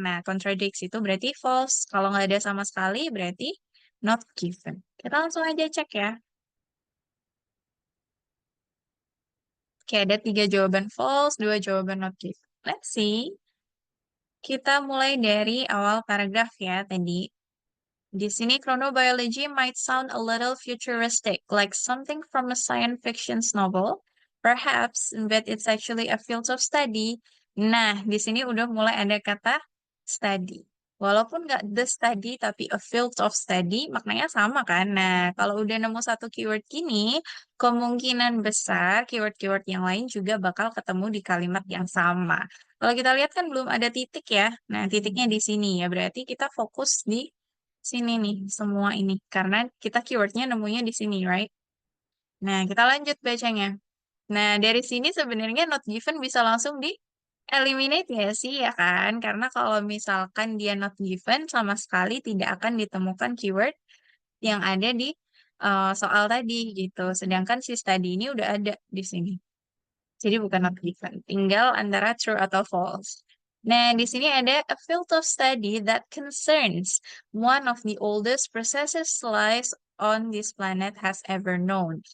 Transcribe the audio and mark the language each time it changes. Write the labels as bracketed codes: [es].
[id] Nah, contradicts itu berarti false. Kalau nggak ada sama sekali berarti not given. Kita langsung aja cek ya. Oke, ada 3 jawaban false, 2 jawaban not given. [en] Let's see. [id] Kita mulai dari awal paragraf ya tadi. Di sini [en] chronobiology might sound a little futuristic, like something from a science fiction novel, perhaps, but it's actually a field of study. [id] Nah, di sini udah mulai ada kata study. Walaupun nggak [en] the study, [id] tapi [en] a field of study, [id] maknanya sama kan? Nah, kalau udah nemu satu keyword gini, kemungkinan besar keyword-keyword yang lain juga bakal ketemu di kalimat yang sama. Kalau kita lihat kan belum ada titik ya. Nah, titiknya di sini ya. Berarti kita fokus di sini nih, semua ini. Karena kita keywordnya nemunya di sini, [en] right? [id] Nah, kita lanjut bacanya. Nah, dari sini sebenarnya not given bisa langsung di eliminate ya sih, ya kan? Karena kalau misalkan dia not given, sama sekali tidak akan ditemukan keyword yang ada di soal tadi gitu. Sedangkan si study ini udah ada di sini. Jadi bukan not given. Tinggal antara true atau false. Nah, di sini ada [en] a field of study that concerns one of the oldest processes life on this planet has ever known.